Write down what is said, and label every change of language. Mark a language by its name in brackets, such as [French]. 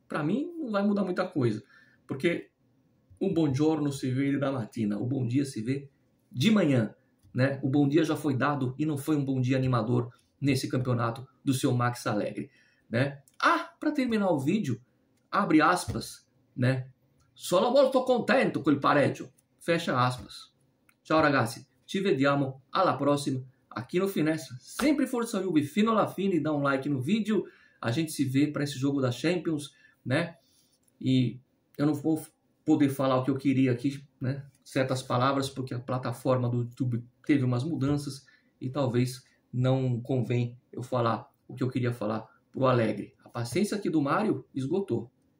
[Portuguese] Para mim não vai mudar muita coisa, porque o buongiorno se vê da matina, o bom dia se vê de manhã, né? O bom dia já foi dado e não foi um bom dia animador nesse campeonato do seu Max Allegri, né? Para terminar o vídeo, abre aspas, né? [Italian] Sono molto contento col pareggio, [Portuguese] fecha aspas. [Italian] Ciao ragazzi, ci vediamo alla prossima [Portuguese] aqui no Finestra. [Italian] Sempre Forza Juve fino alla fine, [Portuguese] dá um like no vídeo. A gente se vê para esse jogo da Champions, né? E eu não vou poder falar o que eu queria aqui, né? Certas palavras, porque a plataforma do YouTube teve umas mudanças e talvez não convém eu falar o que eu queria falar pro Allegri. A paciência aqui do Mário esgotou.